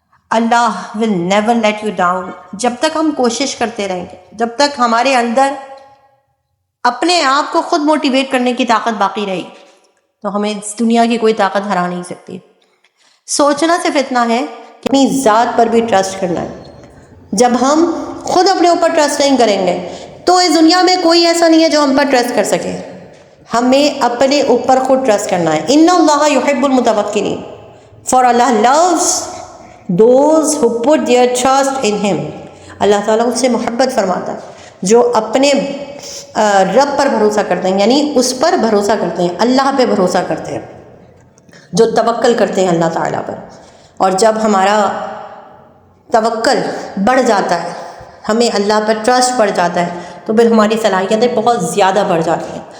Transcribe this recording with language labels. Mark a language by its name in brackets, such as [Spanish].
[English] Allah will never let you down. [Urdu] جب تک ہم کوشش کرتے رہیں گے, جب تک ہمارے اندر اپنے آپ کو خود موٹیویٹ کرنے کی طاقت باقی رہے گی, تو ہمیں اس دنیا کی کوئی طاقت ہرا نہیں سکتی. سوچنا صرف اتنا ہے کہ اپنی ذات پر بھی ٹرسٹ کرنا ہے. جب ہم خود اپنے اوپر ٹرسٹ نہیں کریں گے تو اس دنیا میں کوئی ایسا نہیں ہے جو ہم پر ٹرسٹ کر سکے. ہمیں اپنے اوپر خود ٹرسٹ کرنا ہے. [Arabic] ان اللہ یحب المتوکلین, [English] For اللہ loves those who put their trust in him. [Urdu] اللہ تعالیٰ اس سے محبت فرماتا ہے جو اپنے رب پر بھروسہ کرتے ہیں, یعنی اس پر بھروسہ کرتے ہیں, اللہ پہ بھروسہ کرتے ہیں, جو توکل کرتے ہیں اللہ تعالیٰ پر. اور جب ہمارا توکل بڑھ جاتا ہے, ہمیں اللہ پر ٹرسٹ بڑھ جاتا ہے, تو پھر ہماری صلاحیتیں بہت زیادہ بڑھ جاتی ہیں.